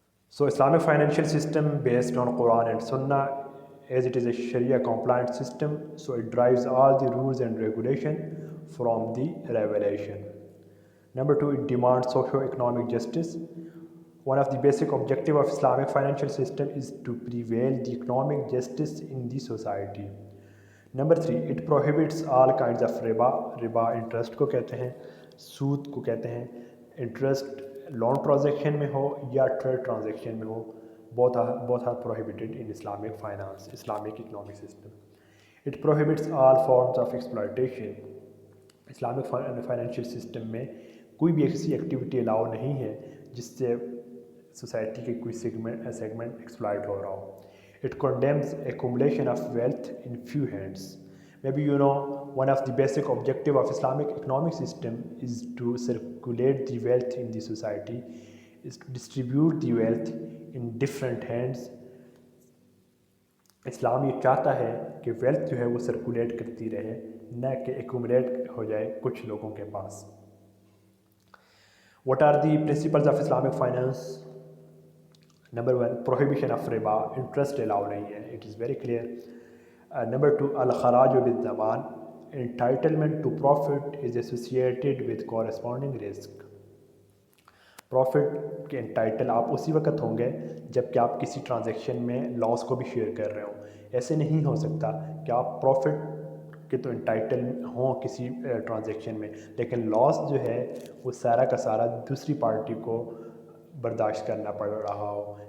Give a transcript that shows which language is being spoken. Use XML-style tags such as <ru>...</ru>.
<en>So, Islamic financial system based on Quran and Sunnah, as it is a Sharia compliant system, so it drives all the rules and regulation from the revelation. Number two, it demands socio-economic justice. One of the basic objectives of Islamic financial system is to prevail the economic justice in the society. Number three, it prohibits all kinds of riba.</en> <hi>Riba interest को कहते हैं, सूद को कहते हैं.</hi> <en>Interest loan transaction</en> <hi>में हो या</hi> <en>trade transaction में हो, both are prohibited in Islamic finance, Islamic economic system. It prohibits all forms of exploitation.</en> <hi>Islamic financial system में कोई भी ऐसी एक्टिविटी अलाउ नहीं है जिससे सोसाइटी के कोई सेगमेंट एक्सप्लॉइट हो रहा हो.</hi> <en>It condemns accumulation of wealth in few hands. Maybe you know one of the basic objective of Islamic economic system is to circulate the wealth in the society, is to distribute the wealth in different hands.</en> <hi>इस्लाम ये चाहता है कि wealth जो है वो circulate करती रहे, न कि एक्यूमुलेट हो जाए कुछ लोगों के पास.</hi> <en>What are the principles of Islamic finance? Number one, prohibition of riba, interest allowed</en> <hi>नहीं है,</hi> <en>it is very clear. Number two, al-kharaj bil-zaman, entitlement to profit is associated with corresponding risk.</en> <hi>Profit के entitle आप उसी वक्त होंगे जबकि आप किसी ट्रांजैक्शन में लॉस को भी शेयर कर रहे हो. ऐसे नहीं हो सकता कि आप प्रॉफिट के तो एंटाइटल हों किसी ट्रांजैक्शन में, लेकिन लॉस जो है वो सारा का सारा दूसरी पार्टी को बर्दाश्त करना पड़ रहा हो.</hi>